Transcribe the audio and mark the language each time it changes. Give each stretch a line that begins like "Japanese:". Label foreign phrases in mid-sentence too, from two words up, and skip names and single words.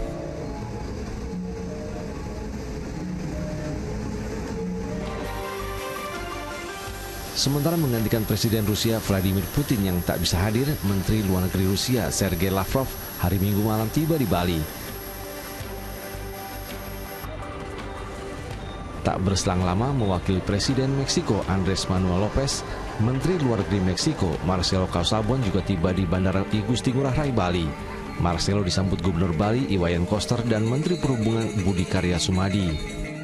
Indonesian: Sementara menggantikan Presiden Rusia Vladimir Putin yang tak bisa hadir, Menteri Luar Negeri Rusia Sergei Lavrov hari Minggu malam tiba di Bali. Tak berselang lama, mewakili Presiden Meksiko Andres Manuel Lopez, Menteri Luar Negeri Meksiko Marcelo Causabon juga tiba di Bandara Igusti Ngurah Rai, Bali. Marcelo disambut Gubernur Bali Iwayan Koster dan Menteri Perhubungan Budi Karya Sumadi.